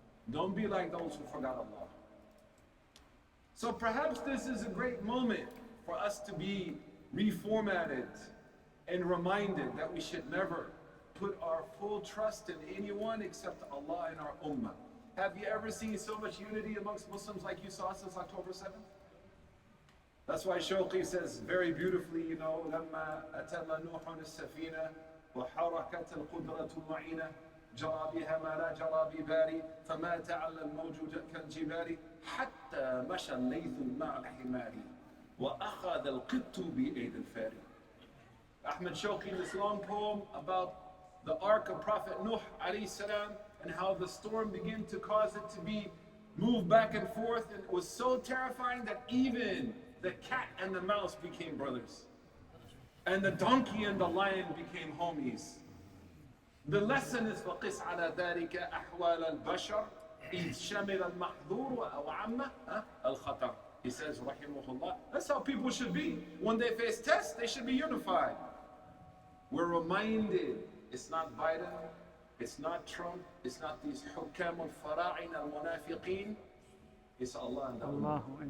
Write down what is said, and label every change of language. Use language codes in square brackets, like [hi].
[en] Don't be like those who forgot Allah. So perhaps this is a great moment for us to be reformatted and reminded that we should never put our full trust in anyone except Allah and our ummah. Have you ever seen so much unity amongst Muslims like you saw since October 7th? That's why Shawqi says very beautifully, you know, [ar] لما أتم نوح السفينة وحركت القدرة المعينة جرى بها ما لا جرى بباري فمات على الموج كالجبال حتى مشى الليث مع الحمار وأخذ القط بأيد الفاري. [en] Ahmed Shawqi in this long poem about the ark of Prophet Nuh alayhi salam, and how the storm began to cause it to be moved back and forth, and it was so terrifying that even the cat and the mouse became brothers, and the donkey and the lion became homies. The lesson is [ar] فَقِسْ عَلَى ذَلِكَ أَحْوَالَ الْبَشَرِ إِذْ شَمِلَ الْمَحْذُورُ وَعَمَّ الْخَطَرِ. [en] He says, rahimahullah, that's how people should be. When they face tests, they should be unified. We're reminded, it's not Biden, it's not Trump, it's not these [ar] حُكَّامُ الْفَرَاعِنَ الْمُنَافِقِينَ, [en] it's Allah and Allah.